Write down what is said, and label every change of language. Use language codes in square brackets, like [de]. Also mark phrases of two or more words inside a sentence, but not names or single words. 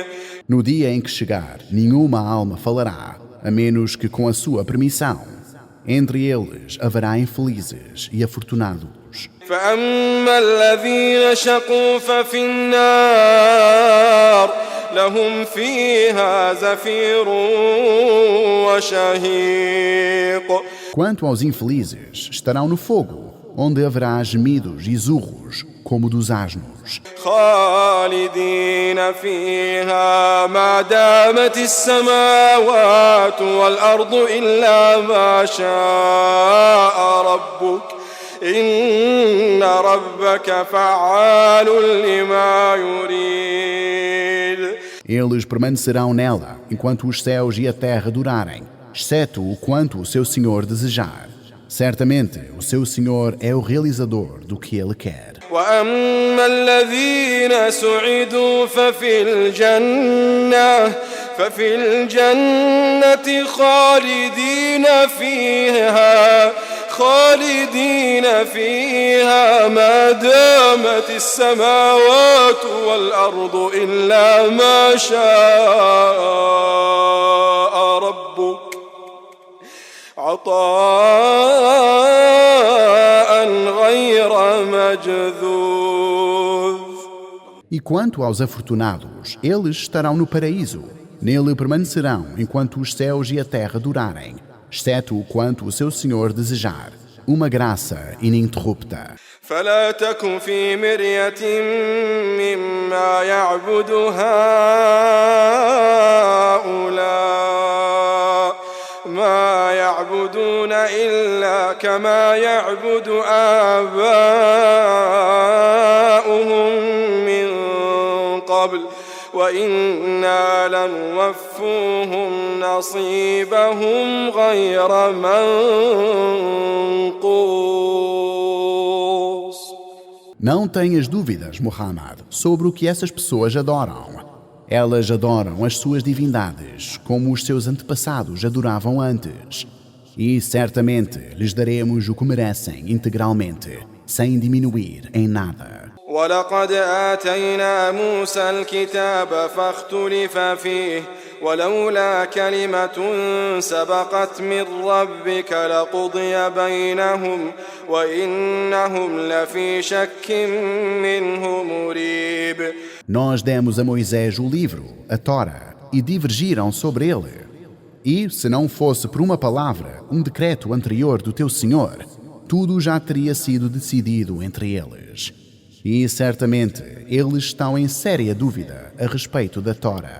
[pt] No dia em que chegar, nenhuma alma falará, a menos que com a sua permissão. Entre eles haverá infelizes e afortunados. [ar] فأما الذين شقوا ففي النار لهم فيها زفير وشهيق. [pt] Quanto aos infelizes, estarão no fogo, onde haverá gemidos e zurros, como dos asnos. [ar] خالدين فيها ما دامت السماوات والأرض إلا ما شاء ربك إن ربك فعال لما يريد. [pt] Eles permanecerão nela, enquanto os céus e a terra durarem, exceto o quanto o seu Senhor desejar. Certamente, o seu Senhor é o realizador do que Ele quer. [ar] وأما الذين سعدوا ففي الجنة خالدين فيها ما دامت السماوات والأرض إلا ما شاء ربك عطاء غير مجذوذ. [pt] E quanto aos afortunados, eles estarão no paraíso. Nele permanecerão enquanto os céus e a terra durarem, exceto o quanto o seu Senhor desejar, uma graça ininterrupta. [ar] فلا تك في مرية مما يعبد هؤلاء ما يعبدون إلا كما يعبد آباؤهم من قبل وإنا لنوفوهم نصيبهم غير منقوص. [pt] Não tenhas dúvidas, Muhammad, sobre o que essas pessoas adoram. Elas adoram as suas divindades, como os seus antepassados adoravam antes. E certamente lhes daremos o que merecem integralmente, sem diminuir em nada. [ar] ولقد آتينا موسى الكتاب فاختلف فيه ولولا كلمة سبقت من ربك لقضي بينهم وإنهم لفي شك منه مريب. [pt] Nós demos a Moisés o livro, a Tora, e divergiram sobre ele. E, se não fosse por uma palavra, um decreto anterior do teu Senhor, tudo já teria sido decidido entre eles. E, certamente, eles estão em séria dúvida a respeito da Tora.